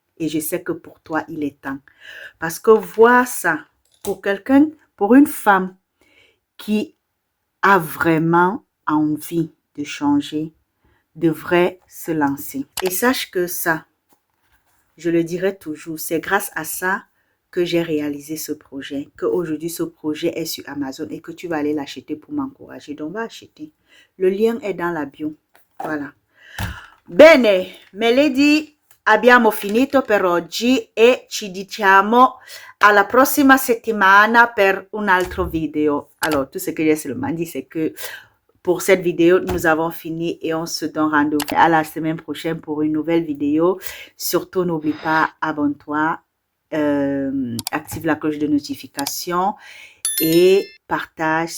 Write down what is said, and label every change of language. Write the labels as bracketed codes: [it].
[fr] Et je sais que pour toi, il est temps. Parce que voir ça, pour quelqu'un, pour une femme, qui a vraiment envie de changer, devrait se lancer. Et sache que ça, je le dirai toujours, c'est grâce à ça que j'ai réalisé ce projet, qu'aujourd'hui ce projet est sur Amazon et que tu vas aller l'acheter pour m'encourager. Donc, va acheter. Le lien est dans la bio. Voilà. [it] Bene, me lady, abbiamo finito per oggi e ci diciamo alla prossima settimana per un altro video. [fr] Alors, tout ce que j'ai seulement dit, c'est que pour cette vidéo, nous avons fini et on se donne rendez-vous à la semaine prochaine pour une nouvelle vidéo. Surtout, n'oublie pas, abonne-toi, active la cloche de notification et partage.